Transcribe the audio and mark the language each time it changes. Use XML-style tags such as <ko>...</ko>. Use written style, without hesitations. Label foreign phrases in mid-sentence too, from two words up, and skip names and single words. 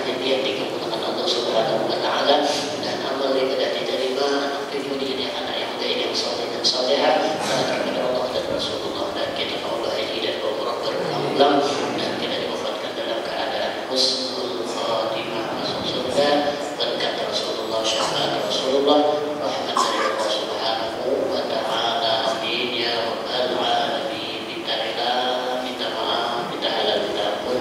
<id>jadi yang dikabulkan Allah</id> <ar>سبحانه وتعالى</ar> <id>dan amal yang tidak diterima, anak cucu dijadikan anak yang baik yang saleh dan salehah, kepada Allah dan Rasulullah dan kita Allah haji dan umrah berulang-ulang dan kita diwafatkan dalam keadaan</id> <ar>حسن الخاتمة</ar> <id>masuk surga berkat Rasulullah syafaat Rasulullah rahmat dari Allah</id> <ar>سبحانه وتعالى. آمين يا رب العالمين.</ar> <id>Minta rela, minta maaf, minta halal, minta ampun.</id>